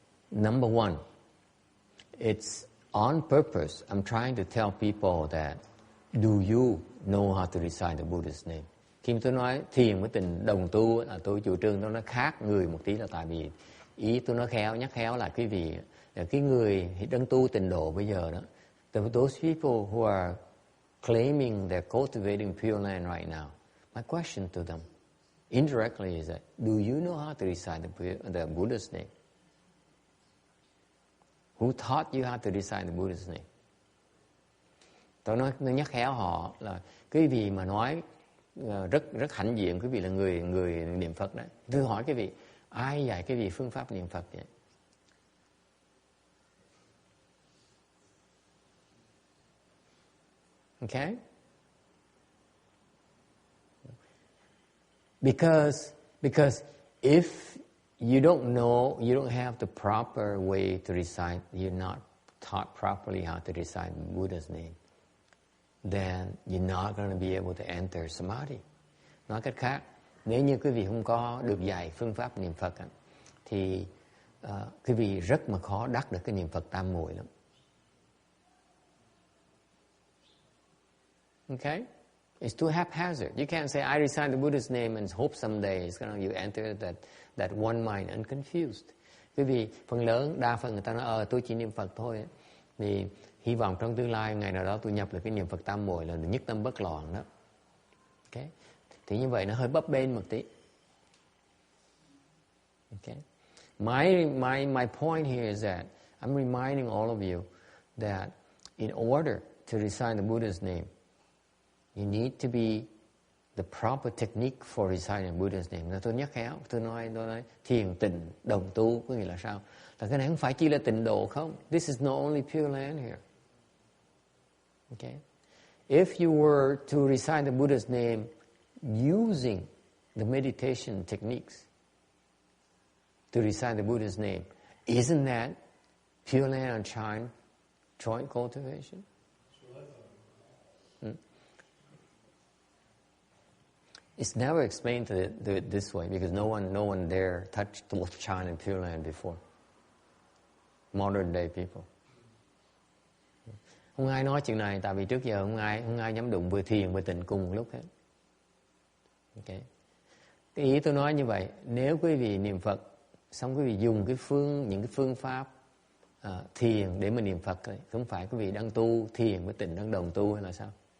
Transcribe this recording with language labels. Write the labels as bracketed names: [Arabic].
[English] Number one, it's on purpose. I'm trying to tell people that, do you know how to recite the Buddha's name? [Vietnamese] Khi tôi nói thiền với tịnh đồng tu là tôi chủ trương nó khác người một tí, là tại vì ý tôi nói nhắc khéo là quý vị, cái người đang tu tịnh độ bây giờ đó, [English] those people who are claiming they're cultivating Pure Land right now. My question to them, indirectly, is that, do you know how to recite the Buddha's name? Who taught you how to recite the Buddha's name? [Vietnamese] Tôi nhắc khéo họ là quý vị mà nói rất hãnh diện, quý vị là người niệm Phật đấy. Tôi hỏi quý vị, ai dạy quý vị phương pháp niệm Phật vậy? [English] Okay? Because if you don't know, you don't have the proper way to recite, you're not taught properly how to recite Buddha's name, then you're not going to be able to enter samadhi. [Vietnamese] Nói cách khác, nếu như quý vị không có được dạy phương pháp niệm Phật thì quý vị rất mà khó đắc được cái niệm Phật tam muội lắm. [English] Okay? It's too haphazard. You can't say, I recite the Buddha's name and hope someday it's gonna, you enter that one mind unconfused. [Vietnamese] Quý vị, đa phần người ta nói, tôi chỉ niệm Phật thôi. Thì hy vọng trong tương lai, ngày nào đó tôi nhập được cái niệm Phật tam muội là nhất tâm bất loạn đó. Okay? Thì như vậy nó hơi bấp bênh một tí. [English] Okay? My point here is that I'm reminding all of you that in order to recite the Buddha's name, you need to be the proper technique for reciting Buddha's name. [Vietnamese] Tôi nhắc khéo, tôi nói thiền tịnh đồng tu có nghĩa là sao? Là cái này không phải chỉ là tịnh độ không. [English] This is not only Pure Land here. Okay? If you were to recite the Buddha's name using the meditation techniques to recite the Buddha's name, isn't that Pure Land and Chine joint cultivation? It's never explained to it this way because no one there touched both Chine and Pure Land before. Modern day people. [Vietnamese] Không ai nói chuyện này tại vì trước giờ không ai dám đụng vừa thiền vừa tịnh cùng một lúc hết. Okay. Cái ý tôi nói như vậy, nếu quý vị niệm Phật xong quý vị dùng những cái phương pháp thiền để mà niệm Phật ấy, không phải quý vị đang tu thiền với tịnh đang đồng tu hay là sao?